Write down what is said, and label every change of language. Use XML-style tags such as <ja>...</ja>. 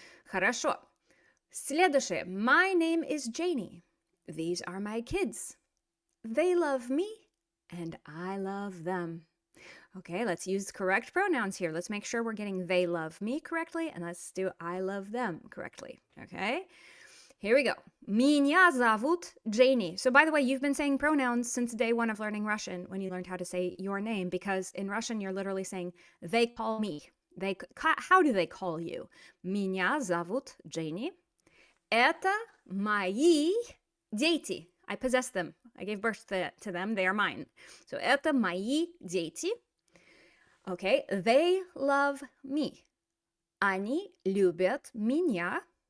<ru>Хорошо. Следующее.</ru> <en>My name is Janie. These are my kids. They love me, and I love them. Okay, let's use correct pronouns here. Let's make sure we're getting they love me correctly, and let's do I love them correctly, okay? Here we go.</en> <ru>Меня зовут Janie.</ru> <en>So by the way, you've been saying pronouns since day 1 of learning Russian when you learned how to say your name, because in Russian you're literally saying they call me. How do they call you?</en> <ru>Меня зовут Janie. Это мои дети.</ru> <en>I possess them. I gave birth to them. They are mine.</en> <ru>So это мои дети.</ru> <en>Okay, they love me.</en> <ru>Они любят меня.</ru>